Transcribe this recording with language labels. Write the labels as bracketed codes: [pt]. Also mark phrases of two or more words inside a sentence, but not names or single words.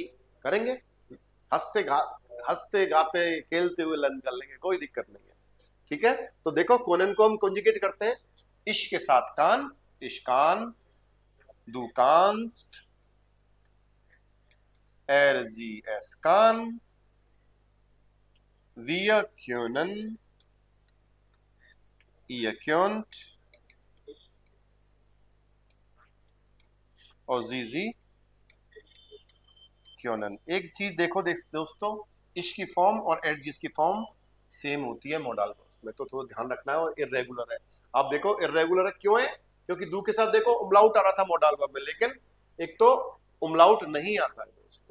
[hi] करेंगे, हंसते गा हंसते गाते खेलते हुए लर्न कर लेंगे, कोई दिक्कत नहीं है। ठीक है। तो देखो, कोनन को हम कॉन्जुगेट करते हैं। [de] ich [hi] के साथ [de] kann, ich kann, du kannst, er sie es kann, wir können, ihr könnt [hi] और [de] sie können. [hi] एक चीज देखो दोस्तों, इश की फॉर्म और एडजिस की फॉर्म सेम होती है [en] modal verbs [hi] में, तो थोड़ा ध्यान रखना है। और इरेगुलर है। आप देखो इरेगुलर है क्यों है? क्योंकि दू के साथ देखो उमलाउट आ रहा था [en] modal verb [hi] में, लेकिन एक तो उमलाउट नहीं आता है दोस्तों।